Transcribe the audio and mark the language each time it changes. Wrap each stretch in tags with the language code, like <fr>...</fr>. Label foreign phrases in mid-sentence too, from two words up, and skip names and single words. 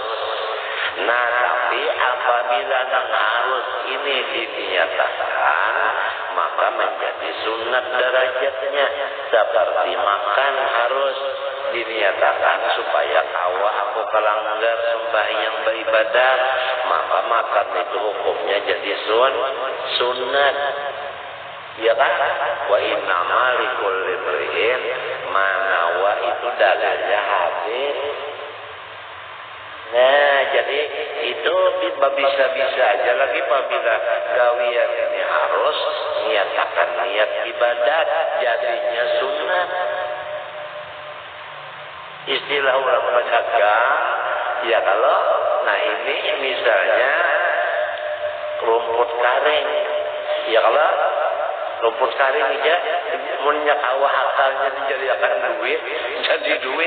<bjn>Nah, tapi apabila nang harus ini dinyatakan, maka menjadi sunat derajatnya. Seperti makan harus dinyatakan supaya awak aku kelanggar sembahyang beribadat, maka makan itu hukumnya jadi sunat. Ya kan?</bjn> <ar>وإنما لكل امرئ ما نوى</ar> <bjn>itu dalilnya hadis. Nah, jadi itu bisa-bisa aja lagi apabila gawian ini harus niatakan niat ibadat jadinya sunat. Istilah orang pedagang, ya kalau nah ini misalnya rumput karing, ya kalau rumput karing aja minyak awal akalnya dijadikan duit, jadi duit.</bjn>